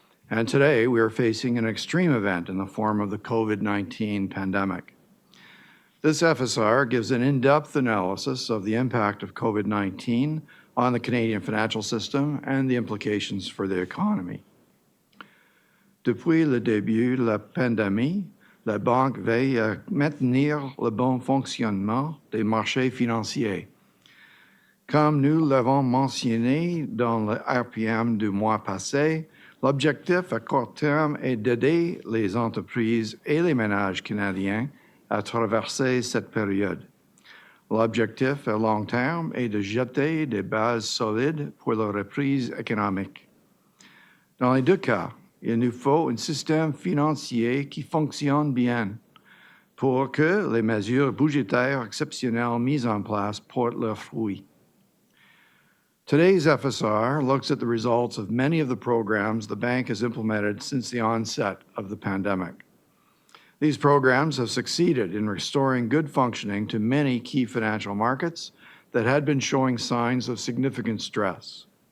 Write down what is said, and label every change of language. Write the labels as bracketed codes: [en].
[en] And today we are facing an extreme event in the form of the COVID-19 pandemic. This FSR gives an in-depth analysis of the impact of COVID-19 on the Canadian financial system and the implications for the economy. [fr] Depuis le début de la pandémie, la Banque veille à maintenir le bon fonctionnement des marchés financiers. Comme nous l'avons mentionné dans le RPM du mois passé, l'objectif à court terme est d'aider les entreprises et les ménages canadiens à traverser cette période. L'objectif à long terme est de jeter des bases solides pour la reprise économique. Dans les deux cas, il nous faut un système financier qui fonctionne bien pour que les mesures budgétaires exceptionnelles mises en place portent leurs fruits. [en] Today's FSR looks at the results of many of the programs the bank has implemented since the onset of the pandemic. These programs have succeeded in restoring good functioning to many key financial markets that had been showing signs of significant stress.